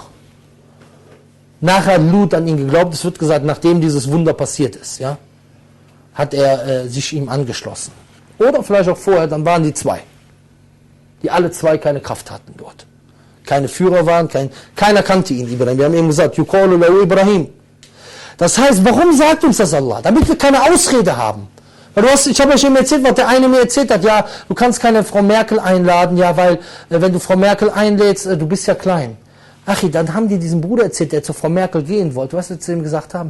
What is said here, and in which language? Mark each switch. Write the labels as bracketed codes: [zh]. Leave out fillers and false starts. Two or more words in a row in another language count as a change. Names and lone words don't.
[de] Nachher hat Lut an ihn geglaubt, es wird gesagt, nachdem dieses Wunder passiert ist, ja, hat er sich ihm angeschlossen. Oder vielleicht auch vorher, dann waren die 2. Die alle 2 keine Kraft hatten dort. Keine Führer waren, keiner kannte ihn, Ibrahim. Wir haben eben gesagt, [ar] يقال له إبراهيم. [de] Das heißt, warum sagt uns das Allah? Damit wir keine Ausrede haben. Weil ich habe euch eben erzählt, was der eine mir erzählt hat, ja, du kannst keine Frau Merkel einladen, ja, weil wenn du Frau Merkel einlädst, du bist ja klein. Achi, dann haben die diesem Bruder erzählt, der zu Frau Merkel gehen wollte. Was sie zu ihm gesagt haben?